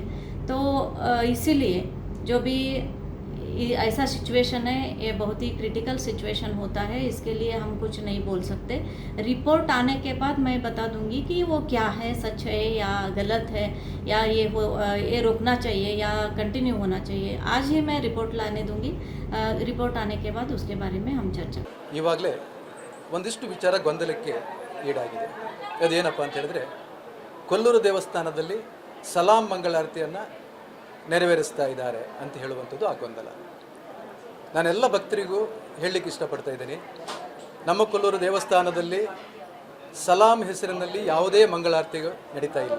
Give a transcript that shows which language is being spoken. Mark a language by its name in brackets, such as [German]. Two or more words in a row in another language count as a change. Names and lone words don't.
[Hindi] तो इसीलिए जो भी ऐसा सिचुएशन है ये बहुत ही [English] critical situation [Hindi] होता है. इसके लिए हम कुछ नहीं बोल सकते. रिपोर्ट आने के बाद मैं बता दूंगी कि वो क्या है, सच है या गलत है, या ये रोकना चाहिए या कंटिन्यू होना चाहिए. आज ही मैं रिपोर्ट लाने दूंगी. रिपोर्ट आने के बाद उसके बारे में हम चर्चा. [Kannada] ಇವಾಗಲೇ ಒಂದಿಷ್ಟು ವಿಚಾರ ಗೊಂದಲಕ್ಕೆ ಈಡಾಗಿದೆ. ಅದೇನಪ್ಪ ಅಂತ ಹೇಳಿದ್ರೆ, ಕೊಲ್ಲೂರು ದೇವಸ್ಥಾನದಲ್ಲಿ ಸಲಾಂ ಮಂಗಳಾರತಿಯನ್ನು ನೆರವೇರಿಸ್ತಾ ಇದ್ದಾರೆ ಅಂತ ಹೇಳುವಂಥದ್ದು ಆ ಗೊಂದಲ. ನಾನೆಲ್ಲ ಭಕ್ತರಿಗೂ ಹೇಳಲಿಕ್ಕೆ ಇಷ್ಟಪಡ್ತಾ ಇದ್ದೀನಿ, ನಮ್ಮ ಕೊಲ್ಲೂರು ದೇವಸ್ಥಾನದಲ್ಲಿ ಸಲಾಂ ಹೆಸರಿನಲ್ಲಿ ಯಾವುದೇ ಮಂಗಳಾರತಿಗಳು ನಡೀತಾ ಇಲ್ಲ.